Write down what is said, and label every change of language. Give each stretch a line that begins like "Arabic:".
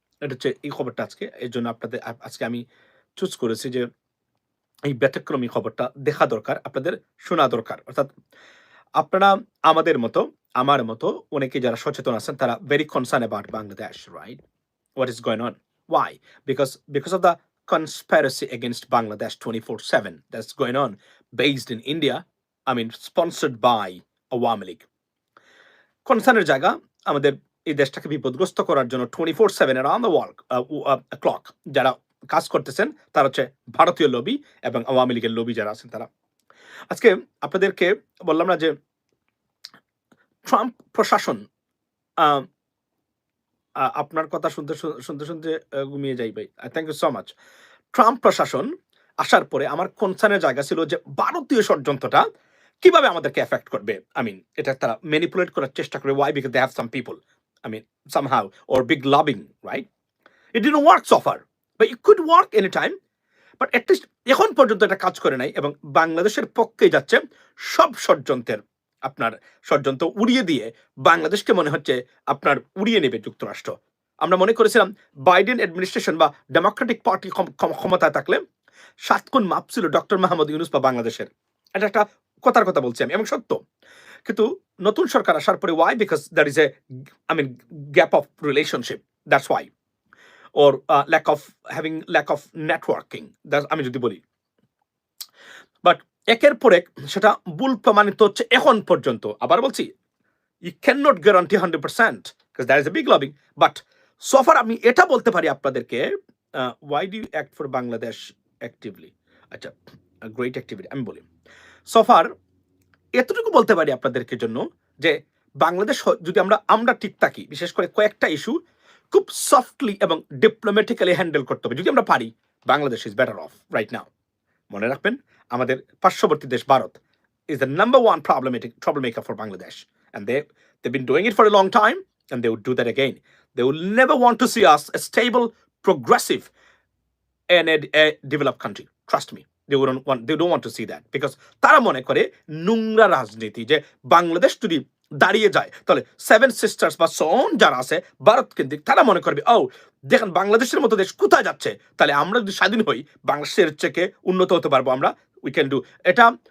Bangla: এটা হচ্ছে এই খবরটা আজকে। এর জন্য আপনাদের আজকে আমি চুজ করেছি যে এই ব্যতিক্রমী খবরটা দেখা দরকার, আপনাদের শোনা দরকার। অর্থাৎ আপনারা আমাদের মতো, আমার মতো অনেকে যারা সচেতন আছেন তারা
English: Very concern about Bangladesh, right? What is going on? Why? Because of the conspiracy against Bangladesh 24/7 that's going on based in India, sponsored by Awami League.
Bangla: কনসার্নের জায়গা আমাদের এই দেশটাকে বিপদগ্রস্ত করার জন্য 24/7
English: around the world clock
Bangla: যারা কাজ করতেছেন তারা হচ্ছে ভারতীয় লবি এবং আওয়ামী লীগের লবি যারা আছেন তারা। আজকে আপনাদেরকে বললাম না যে ট্রাম্প প্রশাসন আহ, আপনার কথা শুনতে শুনতে শুনতে ঘুমিয়ে যাই ভাই,
English: Thank you so much.
Bangla: Trump প্রশাসন আসার পরে আমার কনসার্নের জায়গা ছিল যে ভারতীয় ষড়যন্ত্রটা কিভাবে আমাদেরকে এফেক্ট করবে। এটা তারা ম্যানিপুলেট করার চেষ্টা করে।
English: Why? Because they have some people, somehow, or big lobbying, right? It didn't work so far, but it could work anytime. But at least
Bangla: এখন পর্যন্ত এটা কাজ করে নাই এবং বাংলাদেশের পক্ষে যাচ্ছে সব ষড়যন্ত্রের আপনার ষড়যন্ত্র উড়িয়ে দিয়ে বাংলাদেশকে মনে হচ্ছে আপনার উড়িয়ে নেবে যুক্তরাষ্ট্র। আমরা মনে করেছিলাম বাইডেন অ্যাডমিনিস্ট্রেশন বা ডেমোক্রেটিক পার্টি ক্ষমতায় থাকলে 7 গুণ মাপ ছিল ডক্টর মাহমুদ ইউনুস বা বাংলাদেশের। এটা একটা কথার কথা বলছি আমি এবং সত্য। কিন্তু নতুন সরকার আসার পরে Y?
English: Because there is a gap of relationship, that's why. or lack of networking,
Bangla: আমি যদি বলি। বাট একের পর এক সেটা ভুল প্রমাণিত হচ্ছে এখন পর্যন্ত। আবার বলছি,
English: you cannot guarantee 100% because there is a big lobbying, but so far
Bangla: আমি এটা বলতে পারি আপনাদেরকে,
English: why do you act for Bangladesh actively?
Bangla: আচ্ছা, গ্রেট অ্যাক্টিভিটি আমি বলি।
English: so far
Bangla: এতটুকু বলতে পারি আপনাদেরকে জন্য যে বাংলাদেশ যদি আমরা ঠিক থাকি, বিশেষ করে কয়েকটা ইস্যু খুব সফটলি এবং ডিপ্লোম্যাটিক্যালি হ্যান্ডেল করতে হবে। যদি আমরা পারি,
English: Bangladesh is better off right now.
Bangla: মনে রাখবেন, আমাদের পার্শ্ববর্তী দেশ Bharat
English: is the number one troublemaker for Bangladesh, and they've been doing it for a long time, and they would do that again. They will never want to see us a stable, progressive, and a developed country. Trust me, they don't want to see that, because
Bangla: তারা মনে করে নোংরা রাজনীতি যে বাংলাদেশ যদি দাঁড়িয়ে যায় তাহলে সেভেন সিস্টার্স বা সোন যারা আছে ভারত কেন্দ্রিক, তারা মনে করবে ও দেখেন বাংলাদেশের মতো দেশ কোথায় যাচ্ছে, তাহলে আমরা যদি স্বাধীন হই বাংলাদেশের থেকে উন্নত হতে পারবো আমরা।
English: we can do
Bangla: এটা।